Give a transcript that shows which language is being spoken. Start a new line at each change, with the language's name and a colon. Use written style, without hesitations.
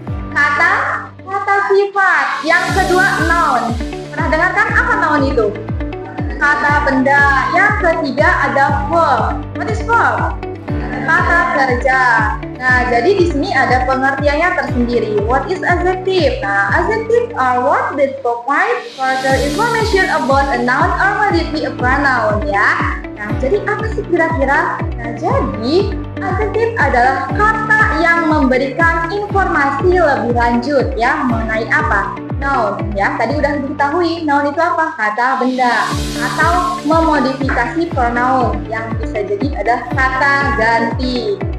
Indonesian: Kata sifat. Yang kedua noun. Pernah dengarkan apa noun itu? Kata benda. Yang ketiga ada verb.
English: What is verb?
Indonesian: Kata kerja. Nah, jadi di sini ada pengertiannya tersendiri.
English: What is adjective? Nah, adjective are words that provide further information about a noun or maybe a pronoun ya.
Indonesian: Nah, jadi apa sih kira-kira? Nah, jadi adjective adalah kata yang memberikan informasi lebih lanjut ya mengenai apa? Noun ya. Tadi udah diketahui noun itu apa? Kata benda atau memodifikasi pronoun yang bisa jadi ada kata ganti.